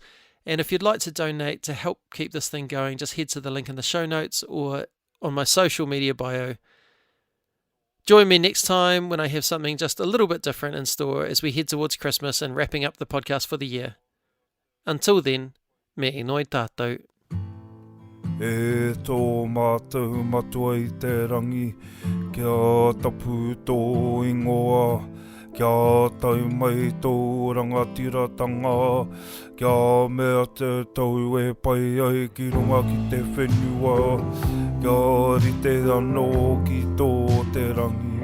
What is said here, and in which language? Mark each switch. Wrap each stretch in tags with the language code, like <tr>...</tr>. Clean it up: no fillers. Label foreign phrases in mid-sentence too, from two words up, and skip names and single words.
<en>And if you'd like to donate to help keep this thing going, just head to the link in the show notes or on my social media bio. Join me next time when I have something just a little bit different in store as we head towards Christmas and wrapping up the podcast for the year. Until then,</en> <mi>me noi tātou. E tō mātou matua I te rangi, kia tapu tō ingoa, kia tau mai tō rangatiratanga, kia mea te tau e pai ai ki runga ki te whenua, kia rite anō ki tō te rangi.</mi>